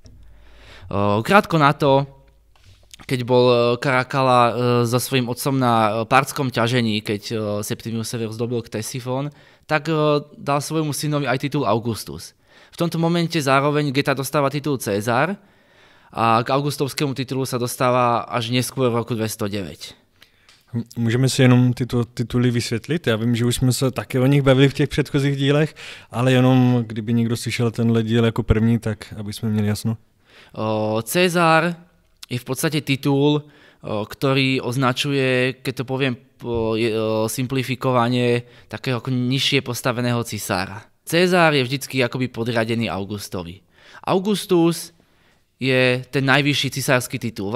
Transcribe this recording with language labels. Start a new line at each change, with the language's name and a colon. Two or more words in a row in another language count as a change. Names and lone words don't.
Slovak: Krátko na to, keď bol Karakala so svojím otcom na partskom ťažení, keď Septimius Severus dobil Ktesifón, tak dal svojmu synovi aj titul Augustus. V tomto momente zároveň Geta dostáva titul Cézar a k augustovskému titulu sa dostáva až neskôr v roku 209.
Czech: Můžeme si jenom tyto tituly vysvětlit? Já vím, že už jsme se také o nich bavili v těch předchozích dílech, ale jenom kdyby někdo slyšel tenhle díl jako první, tak aby jsme měli jasno.
Slovak: Cezar je v podstate titul, ktorý označuje, keď to poviem simplifikovanie, takého ako nižšie postaveného cisára. Cezar je vždycky akoby podriadený Augustovi. Augustus je ten najvyšší cisársky titul.